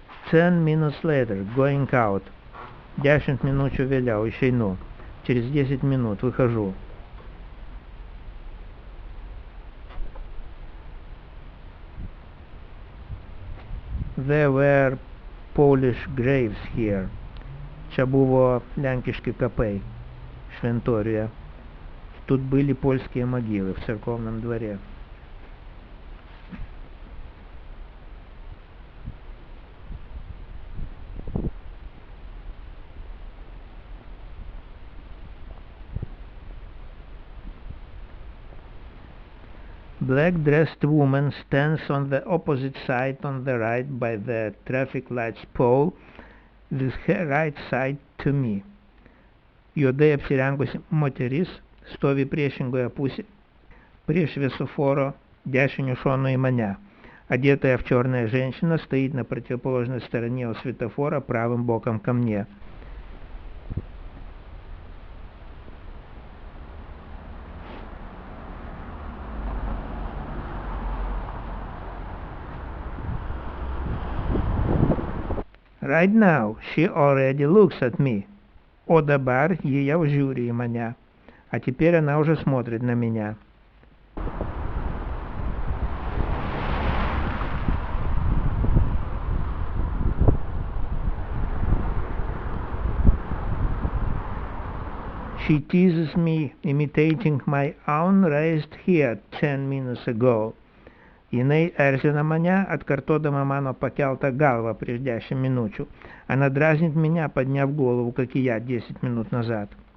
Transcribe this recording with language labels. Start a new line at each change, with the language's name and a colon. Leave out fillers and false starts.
English: Ten minutes later, going out.
Lithuanian: 10 minučių vėliau išeinu.
Russian: Через 10 минут выхожу.
English: There were Polish graves here.
Lithuanian: Čia buvo lenkiški kapai šventoriuje.
Russian: Тут были польские могилы в церковном дворе.
English: Black-dressed woman stands on the opposite side on the right by the traffic lights pole with her right side to me.
Lithuanian: Juodai apsirengusi moteris stovi priešingoje pusėje prie šviesoforo dešiniu šonu į mane.
Russian: Одетая в черное женщина стоит на противоположной стороне у светофора правым боком ко мне.
English: Right now, she already looks at me. О добар, я в жюри меня.
Russian: А теперь она уже смотрит на меня.
English: She teases me, imitating my own raised hair 10 minutes ago.
Lithuanian: Jinai erzina mane, atkartodama mano pakeltą galvą prieš 10 minučių.
Russian: Она дразнит меня, подняв голову, как и я 10 минут назад.